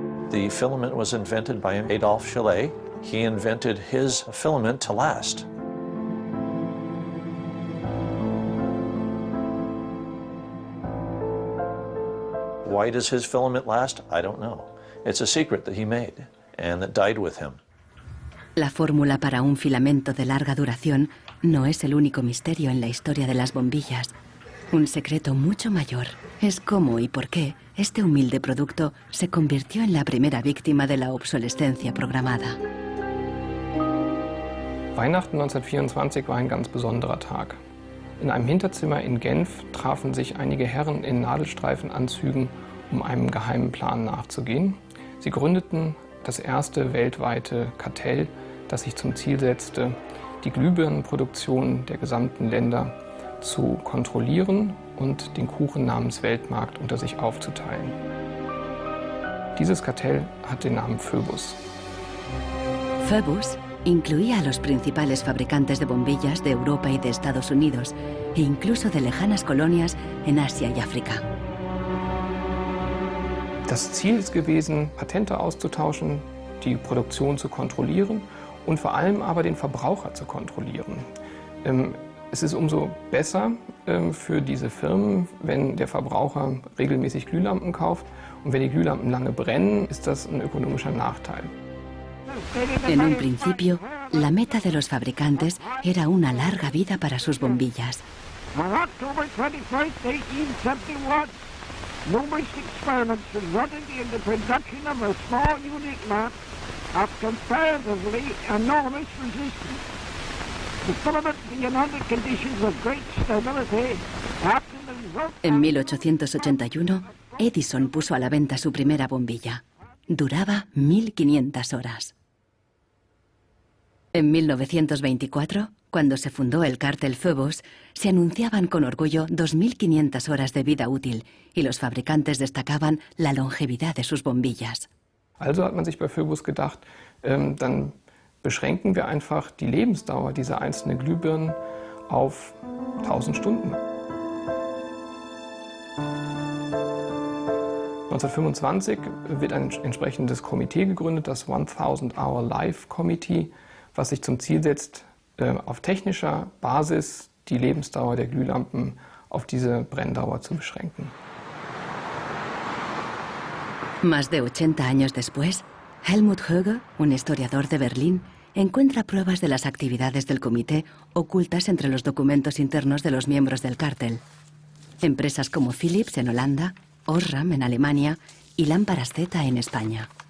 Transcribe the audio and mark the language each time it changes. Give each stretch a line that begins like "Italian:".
English: The filament was invented by Adolphe Chaillet. He invented his filament to last. Why does his filament last? I don't know. It's a secret that he made and that died with him.
Spanish: La fórmula para un filamento de larga duración no es el único misterio en la historia de las bombillas. Un secreto mucho mayor es cómo y por qué este humilde producto se convirtió en la primera víctima de la obsolescencia programada.
German: Weihnachten 1924 war ein ganz besonderer Tag. In einem Hinterzimmer in Genf trafen sich einige Herren in Nadelstreifenanzügen, um einem geheimen Plan nachzugehen. Sie gründeten das erste weltweite Kartell, das sich zum Ziel setzte, die Glühbirnenproduktion der gesamten Länder zu kontrollieren und den Kuchen namens Weltmarkt unter sich aufzuteilen. Dieses Kartell hat den Namen Phoebus.
Spanish: Phoebus incluía a los principales fabricantes de bombillas de Europa y de Estados Unidos, e incluso de lejanas colonias en Asia y África.
German: Das Ziel ist gewesen, Patente auszutauschen, die Produktion zu kontrollieren und vor allem aber den Verbraucher zu kontrollieren. Es ist umso besser für diese Firmen, wenn der Verbraucher regelmäßig Glühlampen kauft, und wenn die Glühlampen lange brennen, ist das ein ökonomischer Nachteil.
Spanish: En un principio, la meta de los fabricantes era una larga vida para sus bombillas.
English: On October 21st, 1871, numerous experiments resulted in the production of a small unique lamp of comparatively enormous resistance. The filament being under conditions of great stability after the result.
Spanish: En 1881, Edison puso a la venta su primera bombilla. Duraba 1500 horas. En 1924, cuando se fundó el cártel Phobos, se anunciaban con orgullo 2.500 horas de vida útil y los fabricantes destacaban la longevidad de sus bombillas.
German: Also hat man sich bei Phobos gedacht, dann beschränken wir einfach die Lebensdauer dieser einzelnen Glühbirnen auf 1000 Stunden. 1925 wird ein entsprechendes Komitee gegründet, das 1000 Hour Life Committee, was sich zum Ziel setzt, auf technischer Basis die Lebensdauer der Glühlampen auf diese Brenndauer zu beschränken.
Spanish: Más de 80 años después, Helmut Höge, un historiador de Berlín, encuentra pruebas de las actividades del comité ocultas entre los documentos internos de los miembros del cártel. Empresas como Philips en Holanda, Osram en Alemania y Lámparas Z en España.